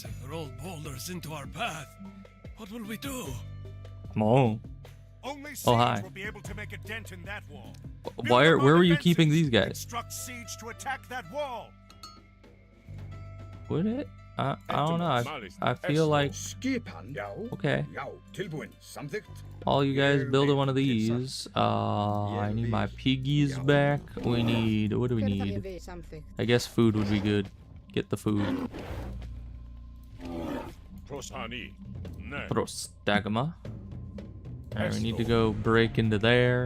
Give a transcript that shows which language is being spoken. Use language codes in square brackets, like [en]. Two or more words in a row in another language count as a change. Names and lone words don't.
[en] Giants have rolled boulders into our path. What will we do? Come on. Only siege Oh, hi. will be able to make a dent in that wall. Where were you keeping these guys? Instruct siege to attack that wall. Would it? I don't know. I feel like [is] Skipan. Já. [en] okay. [is] Já. Tilbúin. Samþykkt. [en] All you guys build one of these. I need my piggies back. We need. What do we need? I guess food would be good. Get the food. Pros ani. Ne. [el] Prostagma. [en] Alright, we need to go break into there.